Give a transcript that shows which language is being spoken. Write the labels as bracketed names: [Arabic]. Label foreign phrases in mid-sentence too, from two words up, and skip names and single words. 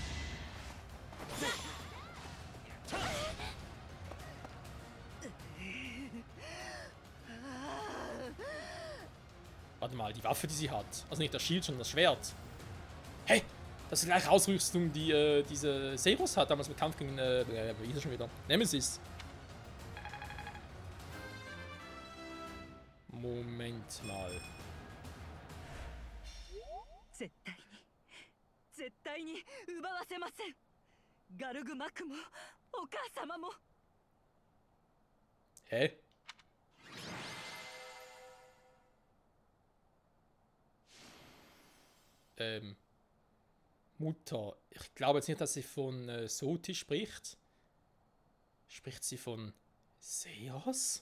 [German] Warte mal, die Waffe, die sie hat. Also nicht das Schild, sondern das Schwert. Hey, das ist die gleiche Ausrüstung, die diese Zeros hat, damals mit Kampf gegen, wie ist er schon wieder? Nemesis. Moment mal. [Japanese] 絶対に奪わせません。ガルグマクもお母様も。 [German] Hä? Mutter. Ich glaube jetzt nicht, dass sie von Soti spricht. Spricht sie von Seos?